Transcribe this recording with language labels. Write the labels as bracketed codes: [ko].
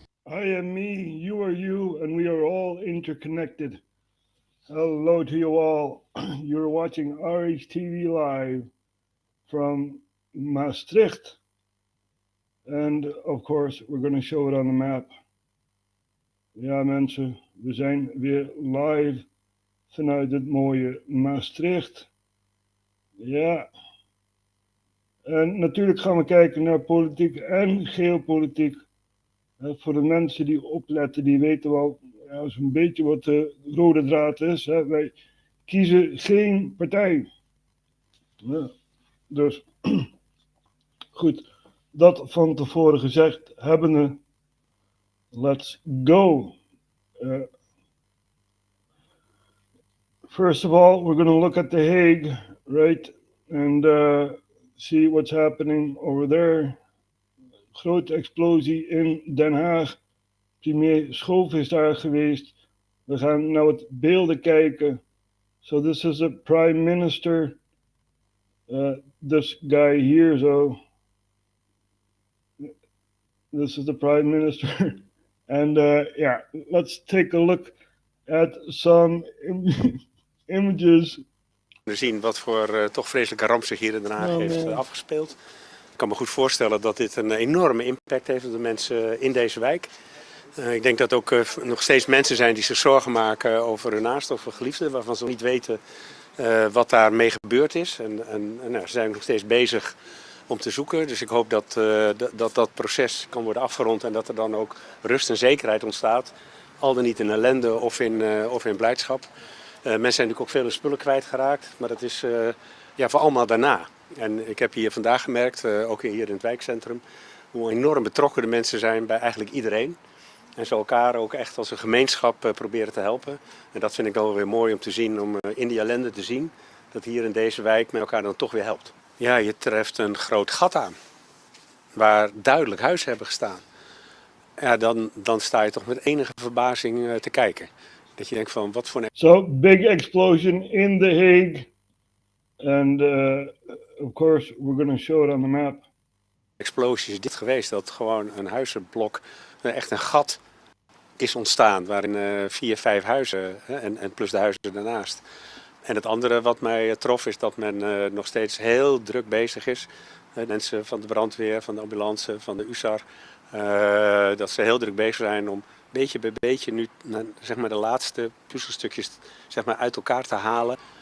[en] I am me, you are you, and we are all interconnected. Hello to you all. You're watching RHTVLive from Maastricht. And of course, we're going to show it on the map. [nl] Ja mensen, we zijn weer live vanuit het mooie Maastricht. Ja. En natuurlijk gaan we kijken naar politiek en geopolitiek. Voor de mensen die opletten, die weten wel zo'n beetje wat de rode draad is. Wij kiezen geen partij. Ja, dus goed, dat van tevoren gezegd hebbende, [en] let's go. First of all, we're going to look at The Hague, right? And see what's happening over there. [nl] Grote explosie in Den Haag. Premier Schoof is daar geweest. We gaan naar wat beelden kijken. [en] So this is the Prime Minister. This guy here, so. This is the Prime Minister. And yeah, let's take a look at some images. [nl] We zien wat voor toch vreselijke ramp zich hier in Den Haag heeft afgespeeld. Ik kan me goed voorstellen dat dit een enorme impact heeft op de mensen in deze wijk. Ik denk dat ook nog steeds mensen zijn die zich zorgen maken over hun naasten of geliefden, waarvan ze niet weten wat daarmee gebeurd is. En ze zijn nog steeds bezig om te zoeken. Dus ik hoop dat proces kan worden afgerond en dat er dan ook rust en zekerheid ontstaat. Al dan niet in ellende of in blijdschap. Mensen zijn natuurlijk ook vele spullen kwijtgeraakt, maar dat is voor allemaal daarna. En ik heb hier vandaag gemerkt, ook hier in het wijkcentrum, hoe enorm betrokken de mensen zijn bij eigenlijk iedereen. En ze elkaar ook echt als een gemeenschap proberen te helpen. En dat vind ik dan wel weer mooi om te zien, om in die ellende te zien, dat hier in deze wijk men elkaar dan toch weer helpt. Ja, je treft een groot gat aan, waar duidelijk huizen hebben gestaan. Ja, dan sta je toch met enige verbazing te kijken. Dat je denkt van, wat voor een... [en] So, big explosion in The Hague. And of course, we're going to show it on the map. [nl] Explosie is dit geweest, dat gewoon een huizenblok, echt een gat is ontstaan. Waarin 4, 5 huizen en plus de huizen daarnaast. En het andere wat mij trof is dat men nog steeds heel druk bezig is. Mensen van de brandweer, van de ambulance, van de USAR. Dat ze heel druk bezig zijn om beetje bij beetje nu zeg maar de laatste puzzelstukjes zeg maar uit elkaar te halen.